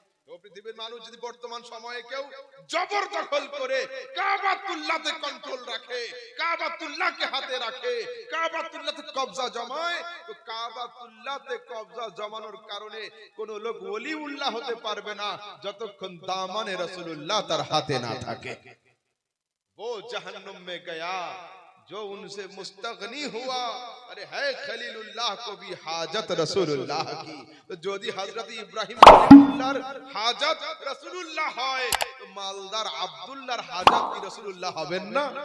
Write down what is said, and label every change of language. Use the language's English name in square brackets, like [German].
[Bangla] ও পৃথিবীর মানুষ, যদি বর্তমান সময়ে কেউ জবরদখল করে কাবাতুল্লাহতে কন্ট্রোল রাখে, কাবাতুল্লাহকে হাতে রাখে, কাবাতুল্লাহতে কবজা জমায়, তো কাবাতুল্লাহতে কবজা জমানোর কারণে কোন লোক ওলিউল্লাহ হতে পারবে না যতক্ষণ দামানে রাসূলুল্লাহ তার হাতে না থাকে। [Hindi] वो जहन्नुम में गया जो उनसे मुस्तगनी हुआ, अरे है खलीलुल्लाह को भी हाजत रसूलुल्लाह की। [Bangla] तो যদি হযরত ইব্রাহিম খলিলুল্লাহর হাজত রাসূলুল্লাহ হয়, তো মালদার আব্দুল্লাহর হাজত কি রাসূলুল্লাহ হবেন না?